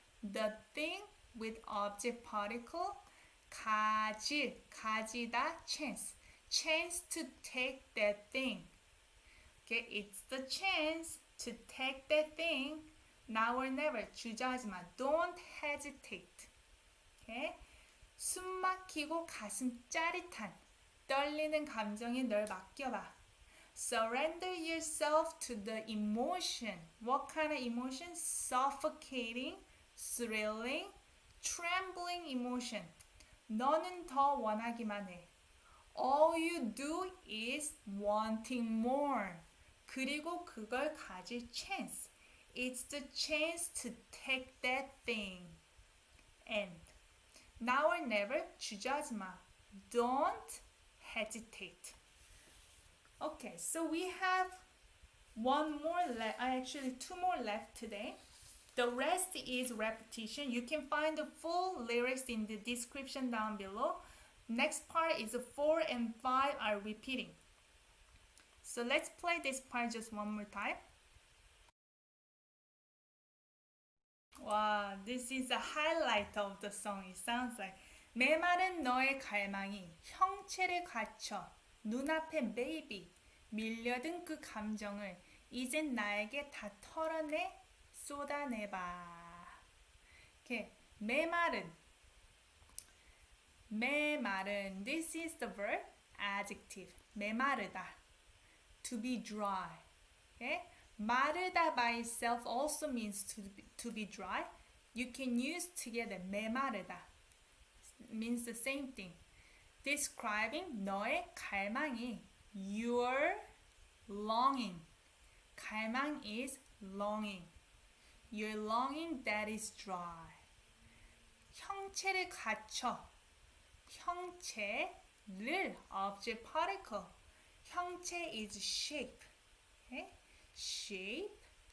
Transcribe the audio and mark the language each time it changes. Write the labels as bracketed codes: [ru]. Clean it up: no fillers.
[en] The thing with object particle [ko] 가질, 가지다, [en] chance. Chance to take that thing. Okay, it's the chance to take that thing. Now or never. [ko] 주저하지 마. [en] Don't hesitate. Okay? [ko] 숨 막히고 가슴 짜릿한 떨리는 감정에 널 맡겨봐. [en] Surrender yourself to the emotion. What kind of emotion? Suffocating, thrilling, trembling emotion. [ko] 너는 더 원하기만 해. [en] All you do is wanting more. [ko] 그리고 그걸 가질 chance. [en] It's the chance to take that thing. And now or never, [ko] 주저하지 마. [en] Don't hesitate. Okay, so we have one more left. Actually, 2 more left today. The rest is repetition. You can find the full lyrics in the description down below. Next part is 4 and 5 are repeating. So let's play this part just one more time. Wow, this is the highlight of the song. It sounds like [ko] 메마른 너의 갈망이 형체를 갖춰 눈앞에 [en] baby [ko] 밀려든 그 감정을 이젠 나에게 다 털어내 쏟아내봐. [en] Okay, 메마른 This is the verb adjective. 메마르다. To be dry. Okay? 마르다 by itself also means to be dry. You can use together. 메마르다. Means the same thing. Describing [ko] 너의 갈망이. [en] Your longing. 갈망 is longing. Your longing that is dry. [ko] 형체를 갖춰. 형체를 [en] object particle. 형체 is shape. Okay? Shape.